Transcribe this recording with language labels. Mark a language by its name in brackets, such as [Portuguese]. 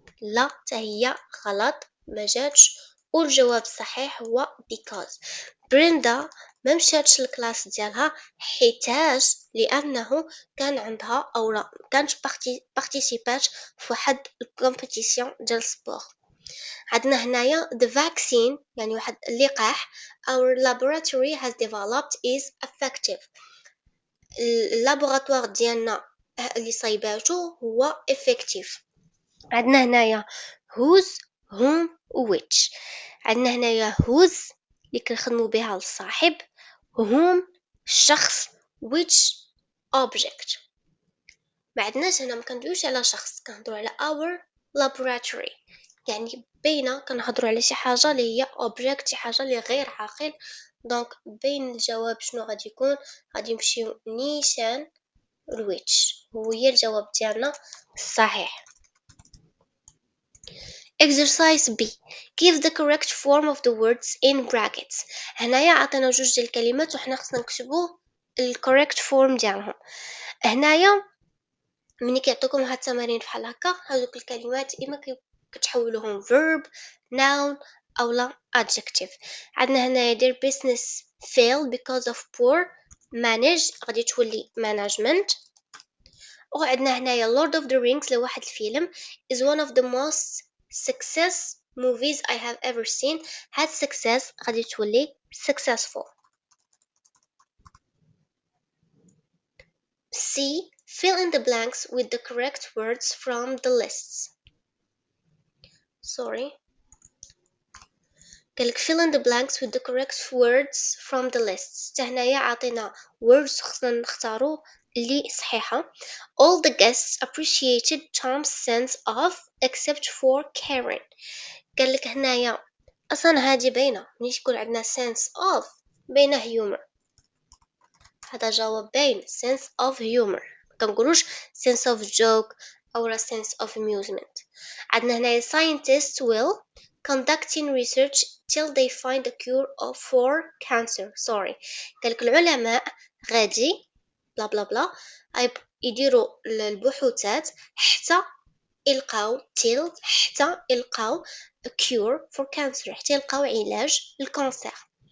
[Arabic] لا حتى هي غلط ما جاتش، والجواب الصحيح هو because. بريندا ما مشاتش الكلاس ديالها حيتاج لانه كان عندها او لا كانت بارتيسيبات في واحد الكومبيتيسيون ديال السبور. عندنا هنايا [English] the vaccine [Arabic] يعني واحد اللقاح [English] our laboratory has developed is effective. [Arabic] اللابوراتوار ديالنا اللي صايباتو هو effective. عندنا هنايا [English] whose whom which. [Arabic] عندنا هنايا whose اللي كنخدموا بها الصاحب، whom الشخص، which object. ما عندناش هنا ما كندويوش على شخص كنهضروا على [English] our laboratory [Arabic] يعني بينا كنهضروا على شي حاجه اللي هي object شي حاجه اللي غير عاقل. دونك بين الجواب شنو غادي يكون غادي نمشيو نيشان which هو هي الجواب ديالنا الصحيح. [English] Exercise B. Give the correct form of the words in brackets. [Arabic] هنايا عطينا جوج ديال الكلمات وحنا خصنا نكتبو الكوريكت فورم ديالهم. هنايا ملي كيعطيوكم هاد التمارين بحال هكا هذوك الكلمات اما كتحولوهم verb noun اولا adjective. عندنا هنايا [English] their business fail because of poor manage [Arabic] غادي تولي [English] management. [Arabic] وعندنا هنايا [English] Lord of the Rings [Arabic] لواحد الفيلم [English] is one of the most success movies I have ever seen. had success [Arabic] غادي تولي [English] successful. C. Fill in the blanks with the correct words from the lists. Sorry. [Arabic] قالك [English] fill in the blanks with the correct words from the lists. [Arabic] هنايا عطينا words خصنا نختارو اللي صحيحة. [English] All the guests appreciated Tom's sense of except for Karen. [Arabic] قالك هنايا أصلا هادي باينة ملي تكون عندنا sense of باينة humor. هذا جواب باين [English] sense of humor. [Arabic] كنقولوش [English] sense of joke أو sense of amusement. عندنا هنايا scientists will conducting research till they find a cure for cancer. Sorry. [Arabic] قالك العلماء غادي بلا بلا بلا يديروا البحوثات حتى يلقاو حتى يلقاو [English] a cure for cancer [Arabic] حتى يلقاو علاج للكانسر.